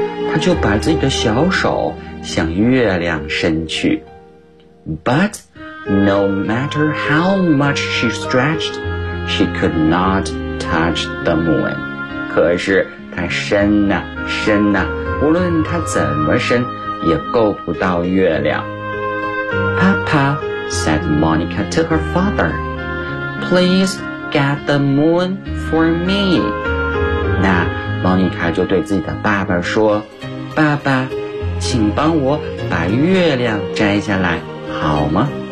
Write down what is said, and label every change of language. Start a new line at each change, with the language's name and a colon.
Chinese: 她就把自己的小手向月亮伸去。
English: But no matter how much she stretched, she could not touch the moon.
Chinese: 可是她伸啊伸啊，无论她怎么伸，也够不到月亮。
English: Papa, said Monica to her father, please get the moon for me.
Chinese: 那 Monica 就对自己的爸爸说，爸爸，请帮我把月亮摘下来好吗？